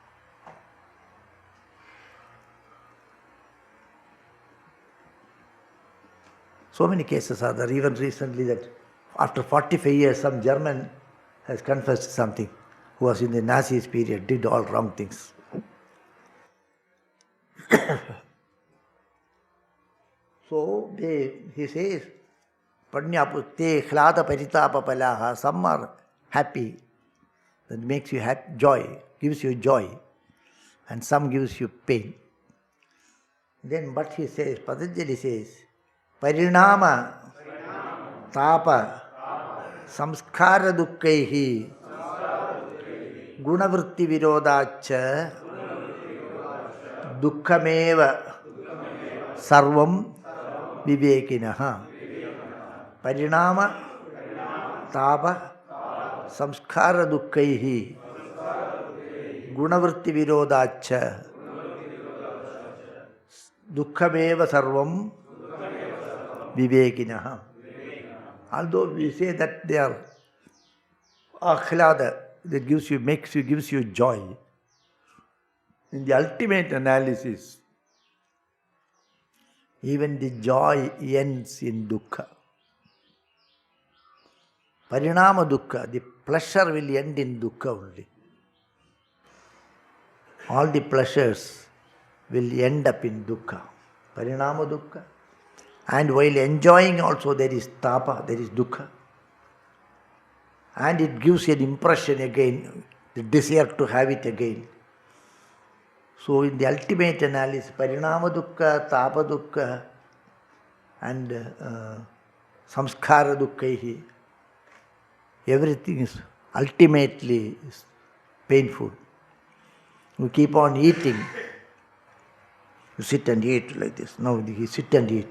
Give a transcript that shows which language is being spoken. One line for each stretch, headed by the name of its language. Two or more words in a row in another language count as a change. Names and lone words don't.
English: So many cases are there. Even recently that after 45 years, some German has confessed something, who was in the Nazis period, did all wrong things. So he says,
Sanskrit: Padnyaputte khlada paritapa palaha,
English: some are happy, that makes you happy, joy, gives you joy, and some gives you pain. Then but he says, Patanjali says,
Sanskrit: Parinama tapa samskara dukkaihi gunavritti virodacha dukkhameva sarvam vivekinaha. Parinama tapa samskara dukkaihi gunavritti virodacha dukkhameva sarvam vivekinaha.
English: Although we say that they are akhlada, that gives you joy. In the ultimate analysis, even the joy ends in dukkha.
Sanskrit: Parinama dukkha,
English: the pleasure will end in dukkha only. All the pleasures will end up in dukkha.
Sanskrit: Parinama dukkha.
English: And while enjoying also there is tapa, there is dukkha. And it gives an impression again, the desire to have it again. So in the ultimate analysis,
Sanskrit: parinama dukkha, tapa dukkha,
English: and
Sanskrit: samskara dukkaihi,
English: everything is ultimately painful. You keep on eating. You sit and eat like this. Now you sit and eat.